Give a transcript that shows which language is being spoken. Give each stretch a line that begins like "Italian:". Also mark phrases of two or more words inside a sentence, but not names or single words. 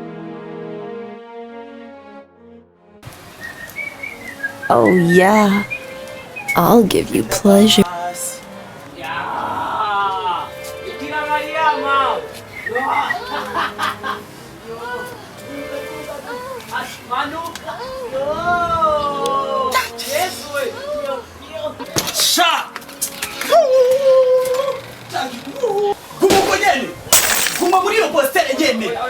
English: Oh, yeah. I'll give you pleasure.
Rundi: Basi. Ya. Bikira Maria ma. Manuka. Yesu. Sha. Guma uko nyene. Guma muri iyo postere nyene.